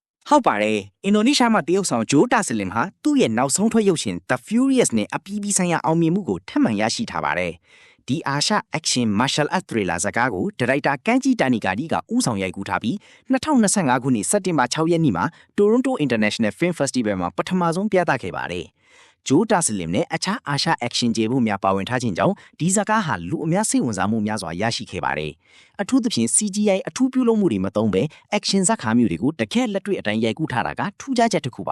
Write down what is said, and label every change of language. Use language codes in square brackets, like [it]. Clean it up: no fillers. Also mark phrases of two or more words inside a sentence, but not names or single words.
[my] ဟုတ်ပါတယ်အင်ဒိုနီးရှားမှာတရုတ်ဆောင်ဂျိုးတာဆလင်ဟာသူ့ရဲ့နောက်ဆုံးထွက်ရုပ်ရှင် The Furious နဲ့အပြည်ပြည်ဆိုင်ရာအောင်မြင်မှုကိုထပ်မံရရှိထားပါတယ် ဒီအာရှ [en] action martial art thriller [my] ဇာတ်ကားကိုဒါရိုက်တာကန်ဂျီတာနီကာဒီကဦးဆောင်ရိုက်ကူးထားပြီး2025ခုနှစ်စက်တင်ဘာ6ရက်နေ့မှာ Toronto International Film Festival မှာပထမဆုံးပြသခဲ့ပါတယ်ဂျိုးတာဆလင်နဲ့အခြားအာရှ action ကျေဖို့များပါဝင်ထားခြင်းကြောင့်ဒီဇာတ်ကားဟာလူအများစိတ်ဝင်စားမှုများစွာရရှိခဲ့ပါတယ်အထူးသဖြင့် CGI အထူးပြုလုပ်မှုတွေမသုံးဘဲ action ဇာတ်ကားမျိုးတွေကိုတကယ်လက်တွေ့အတိုင်းရိုက်ကူးထားတာကထူးခြားချက်တစ်ခုပါ